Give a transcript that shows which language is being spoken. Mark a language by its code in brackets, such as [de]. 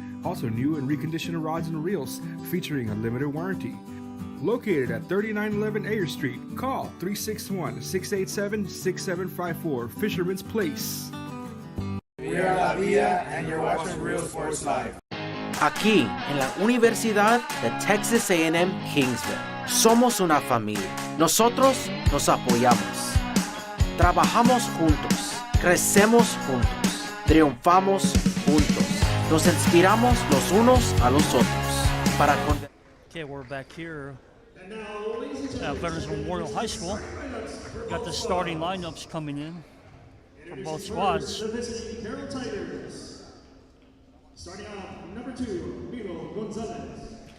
[en] Also new and reconditioned rods and reels featuring a limited warranty. Located at 3911 Ayer Street, call 361-687-6754, Fisherman's Place. We are La Villa and you're watching Real Sports Live. [es] Aquí, en la Universidad de Texas A&M Kingsville, somos una familia. Nosotros nos apoyamos. Trabajamos juntos. Crecemos juntos. Triunfamos juntos. Nos inspiramos los unos a los otros. [en] Okay, we're back here at Veterans Memorial High School. Got the starting lineups coming in for both squads. Starting off, number 2, Milo Gonzalez.